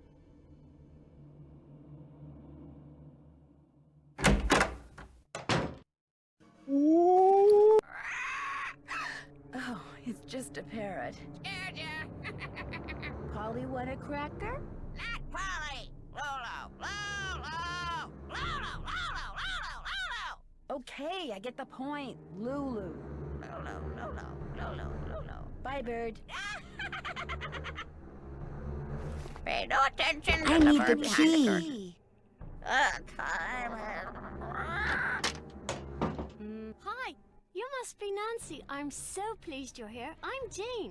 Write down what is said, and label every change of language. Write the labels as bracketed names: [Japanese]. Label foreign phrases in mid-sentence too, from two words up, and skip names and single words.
[English] Oh, it's just a parrot. Polly, want a cracker? Not Polly! Lolo! Lolo! Lolo! Lolo! Lolo! Lolo! Okay, I get the point. Lulu. Lolo! Lolo! Lolo! Lolo! Bye, bird. Pay no attention to I the need the bird behind the curtain. key. Time Hi, you must be Nancy. I'm so pleased you're here. I'm Jane.